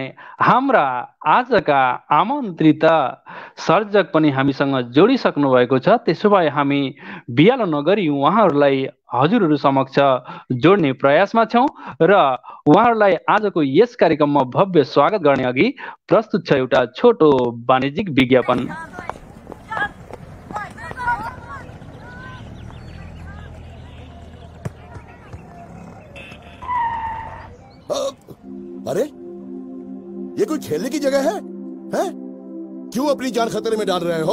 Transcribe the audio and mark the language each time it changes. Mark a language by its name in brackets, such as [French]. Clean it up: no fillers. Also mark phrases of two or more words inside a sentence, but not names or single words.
[Nepali] हाम्रा आजका आमन्त्रित सर्जक पनि हामीसँग जोडिसक्नु भएको छ। त्यसो भए हामी बियालो नगरी उहाँहरूलाई हजुरहरू समक्ष जोड्ने प्रयासमा छौं र उहाँहरूलाई आजको यस कार्यक्रममा भव्य स्वागत गर्ने अघि प्रस्तुत छ एउटा छोटो वाणिज्यिक विज्ञापन। [Hindi] अरे ये कोई खेलने की जगह है? हैं? क्यों अपनी जान खतरे में डाल रहे हो?